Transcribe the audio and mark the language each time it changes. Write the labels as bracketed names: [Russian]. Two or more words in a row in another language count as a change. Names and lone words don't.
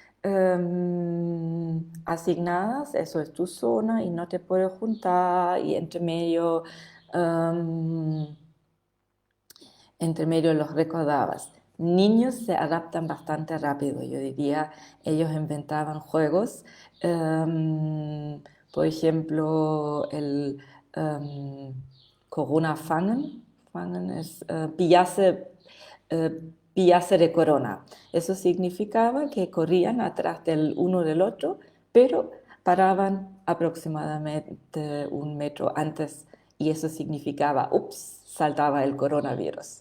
[Spanish] asignadas, eso es tu zona y no te puedes juntar y um, entre medio los recordabas. Niños se adaptan bastante rápido, yo diría, ellos inventaban juegos, por ejemplo, el um, Corona fangen, fangen es pillarse de corona. Eso significaba que corrían atrás del uno del otro, pero paraban aproximadamente 1 metro antes y eso significaba, ups, saltaba el coronavirus.